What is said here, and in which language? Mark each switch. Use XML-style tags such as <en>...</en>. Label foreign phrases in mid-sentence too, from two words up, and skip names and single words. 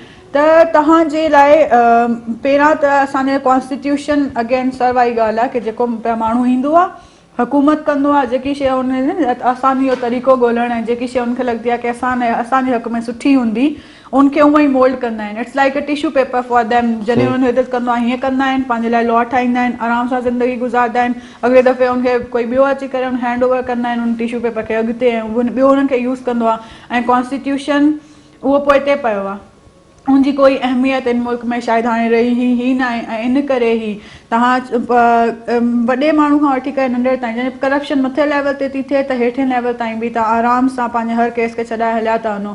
<sd>त तव्हांजे लाइ पहिरां त असांजे</sd> <en>constitution again</en> <sd>सर वारी ॻाल्हि आहे कि जेको माण्हू ईंदो आहे हुकूमत कंदो आहे, जेकी शइ उन आसानी जो तरीक़ो ॻोल्हणु ऐं जेकी शइ उनखे लॻंदी आहे कि असांजे हक़ में सुठी हूंदी उनखे उहो ई मोल्ड कंदा आहिनि।</sd> <en>It's like a tissue paper for them.</en> <sd>जॾहिं उन्हनि हिदत कंदो आहे हीअं कंदा आहिनि, पंहिंजे लाइ लॉ ठाहींदा आहिनि, आराम सां ज़िंदगी गुज़ारंदा आहिनि, अॻिले दफ़े उनखे कोई ॿियो अची करे उन</sd> <en>hand over</en> <sd>कंदा आहिनि उन</sd> <en>tissue paper</en> <sd>खे अॻिते ऐं ॿियो उन्हनि खे यूज़ कंदो आहे ऐं कॉन्स्टिट्यूशन उहो पोइ हिते पियो आहे, उनजी कोई अहमियत इन मुल्क में शायदि हाणे रही ई न आहे ऐं इन करे ई तव्हां वॾे माण्हू खां वठी करे नंढे ताईं जॾहिं करप्शन मथे लेवल ते थी थिए त हेठि लेवल ताईं बि तव्हां आराम सां पंहिंजे हर केस खे छॾाए हलिया था वञो।</sd>